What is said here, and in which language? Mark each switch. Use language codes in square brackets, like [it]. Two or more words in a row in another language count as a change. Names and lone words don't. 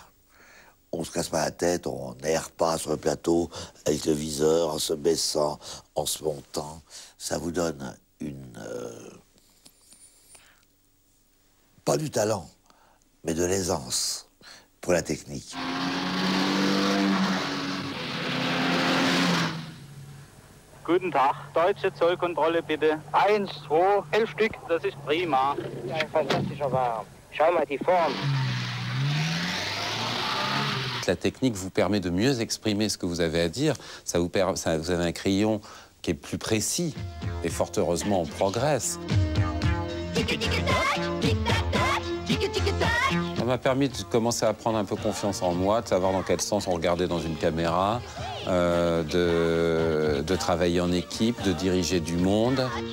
[fr] On se casse pas la tête, on n'erre pas sur le plateau avec le viseur, en se baissant, en se montant. Ça vous donne une... pas du talent, mais de l'aisance pour la technique. [de] Guten Tag, deutsche Zollkontrolle bitte. 1, 2, 11 Stück, das ist prima. Ein fantastischer Wagen. Schau mal die Form. [fr] La technique vous permet de mieux exprimer ce que vous avez à dire. Vous avez un crayon qui est plus précis. Et fort heureusement, on progresse. Ça m'a permis de commencer à prendre un peu confiance en moi, de savoir dans quel sens on regardait dans une caméra, de travailler en équipe, de diriger du monde.